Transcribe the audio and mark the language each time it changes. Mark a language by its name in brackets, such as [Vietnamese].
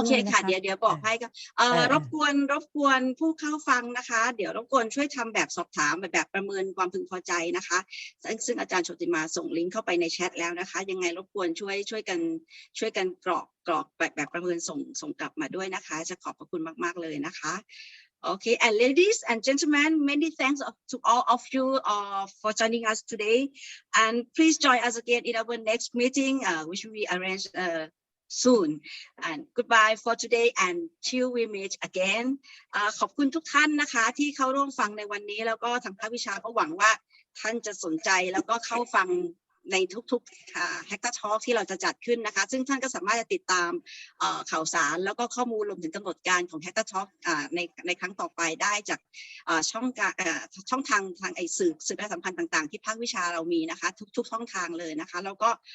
[Thai] โอเคค่ะเดี๋ยวบอกให้ก็รบกวนผู้เข้าฟังนะคะเดี๋ยวรบกวนช่วยทำแบบสอบถามแบบประเมินความพึงพอใจนะคะซึ่งอาจารย์โชติมาส่งลิงก์เข้าไปในแชทแล้วนะคะยังไงรบกวนช่วยกันกรอกแบบประเมินส่งกลับมาด้วยนะคะจะขอบพระคุณมากๆเลยนะคะ [English] Okay, and ladies and gentlemen, many thanks to all of you for joining us today. And please join us again in our next meeting, which we arrange soon. And goodbye for today and till we meet again. [Thai] ขอบคุณทุกท่านนะคะที่เข้าร่วมฟังในวันนี้แล้วก็ทางภาควิชาก็หวังว่าท่านจะสนใจแล้วก็เข้าฟังในทุกๆHAACTA Talk ที่เราจะจัดขึ้นนะคะซึ่งท่านก็สามารถจะติดตามข่าวสารแล้วก็ข้อมูลรวมถึงกำหนดการของHAACTA Talk ในครั้งต่อไปได้จากช่องทางสื่อประชาสัมพันธ์ต่างๆที่ภาควิชาเรามีนะคะทุกช่องทางเลยนะคะแล้วก็